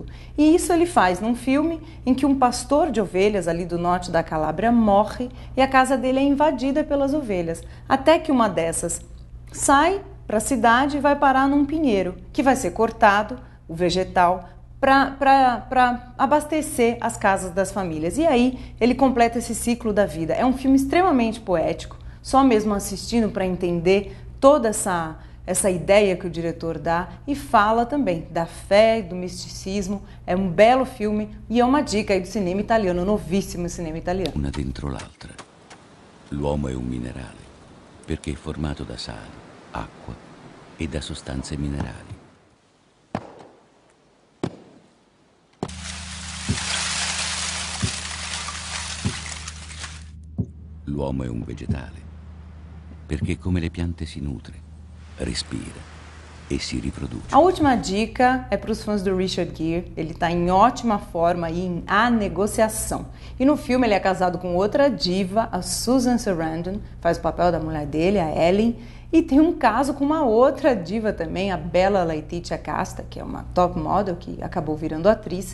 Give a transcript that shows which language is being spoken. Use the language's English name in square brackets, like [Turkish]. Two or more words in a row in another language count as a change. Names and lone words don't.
[Portuguese] E isso ele faz num filme em que um pastor de ovelhas ali do norte da Calábria morre e a casa dele é invadida pelas ovelhas, até que uma dessas sai para a cidade e vai parar num pinheiro, que vai ser cortado, o vegetal, para abastecer as casas das famílias. E aí ele completa esse ciclo da vida. É um filme extremamente poético, só mesmo assistindo para entender toda essa ideia que o diretor dá, e fala também da fé, do misticismo. É um belo filme e é uma dica aí do cinema italiano, novíssimo cinema italiano. [Italian] Una dentro l'altra. L'uomo è un minerale, perché è formato da sale, acqua e da sostanze minerali. L'uomo è un vegetale, perché come le piante si nutre, respira e si riproduce. [Portuguese] A última dica é para os fãs do Richard Gere. Ele está em ótima forma aí em A Negociação. E no filme ele é casado com outra diva, a Susan Sarandon, faz o papel da mulher dele, a Ellen, e tem um caso com uma outra diva também, a Bella Letitia Casta, que é uma top model que acabou virando atriz.